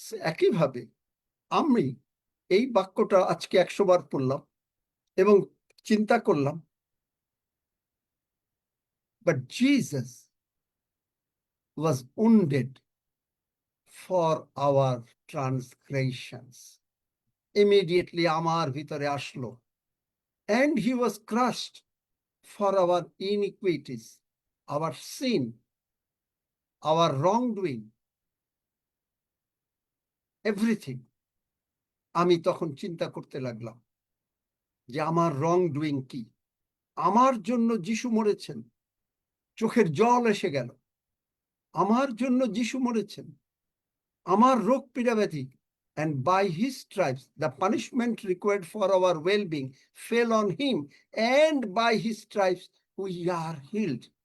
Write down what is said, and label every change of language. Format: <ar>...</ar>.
<bn>একইভাবে আমি এই বাক্যটা আজকে 100 বার পড়লাম এবং চিন্তা করলাম,</bn> <en>But Jesus was wounded for our transgressions. Immediately</en> <bn>আমার ভিতরে আসলো,</bn> <en>and he was crushed for our iniquities, our sin, our wrongdoing, everything.</en> <bn>আমি তখন চিন্তা করতে লাগলাম যে আমার রং ডুইং কি, আমার জন্য যিশু মরেছেন, চোখের জল এসে গেল, আমার জন্য যিশু মরেছেন, আমার রোগ পীড়া ব্যাধি,</bn> <en>and by his stripes the punishment required for our well-being fell on him, and by his stripes we are healed.</en>